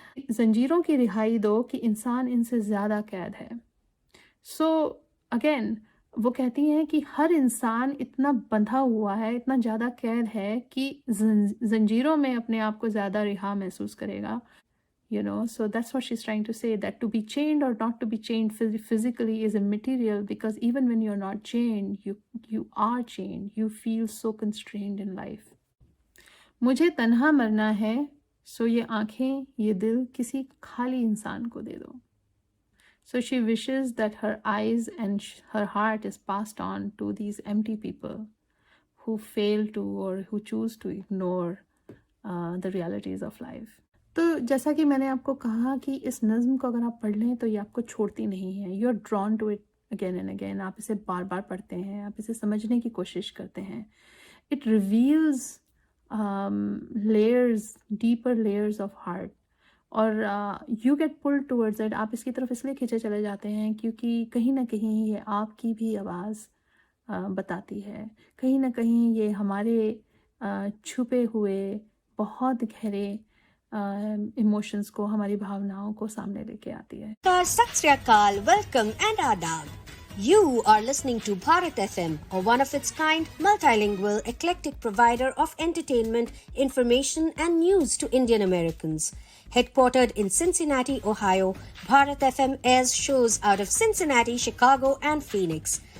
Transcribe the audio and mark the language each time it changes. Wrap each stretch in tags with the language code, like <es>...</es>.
<hi>जंजीरों की रिहाई दो कि इंसान इनसे ज़्यादा कैद है।</hi> <en>so again</en> <hi>वो कहती हैं कि हर इंसान इतना बंधा हुआ है, इतना ज़्यादा कैद है कि जंजीरों में अपने आप को ज़्यादा रिहा महसूस करेगा।</hi> <en>So that's what she's trying to say, that to be chained or not to be chained physically is immaterial, because even when you're not chained, you are chained. You feel so constrained in life.</en> <hi>मुझे तन्हा मरना है, सो ये आंखें, ये दिल किसी खाली इंसान को दे दो।</hi> <en>So she wishes that her eyes and her heart is passed on to these empty people who fail to or who choose to ignore the realities of life.</en> <hi>तो जैसा कि मैंने आपको कहा कि इस नज़्म को अगर आप पढ़ लें तो ये आपको छोड़ती नहीं है।</hi> <en>You are drawn to it again and again.</en> <hi>आप इसे बार बार पढ़ते हैं, आप इसे समझने की कोशिश करते हैं।</hi> <en>It reveals layers, deeper layers of heart, और you get pulled towards it.</en> <hi>आप इसकी तरफ इसलिए खींचे चले जाते हैं क्योंकि कहीं ना कहीं ये आपकी भी आवाज़ बताती है। कहीं ना कहीं ये हमारे छुपे हुए बहुत गहरे इमोशंस को, हमारी भावनाओं को सामने लेके आती है।</hi> <en>Sat Sri Akal, welcome and adab. You are listening to Bharat FM, a one-of-its-kind, multilingual, eclectic provider of entertainment, information and news to Indian Americans. Headquartered in Cincinnati, Ohio, Bharat FM airs shows out of Cincinnati, Chicago and Phoenix.</en>